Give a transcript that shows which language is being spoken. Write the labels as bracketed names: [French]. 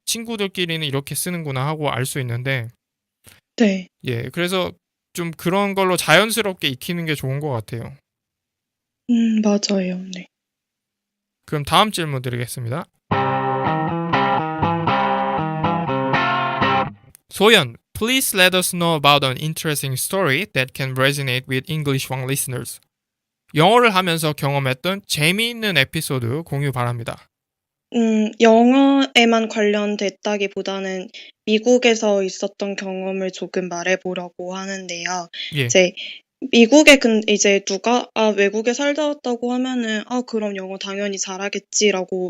[Korean] 친구들끼리는 이렇게 쓰는구나 하고 알 수 있는데 네. 예, 그래서 좀 그런 걸로 자연스럽게 익히는 게 좋은 것 같아요. 맞아요. 네. 그럼 다음 질문 드리겠습니다. [English] 소연, please let us know about an interesting story that can resonate with English One listeners. [Korean] 영어를 하면서 경험했던 재미있는 에피소드 공유 바랍니다. 영어에만 관련됐다기보다는 미국에서 있었던 경험을 조금 말해보려고 하는데요. 예, 이제 미국에 이제 누가 외국에 살다 왔다고 하면은 그럼 영어 당연히 잘하겠지라고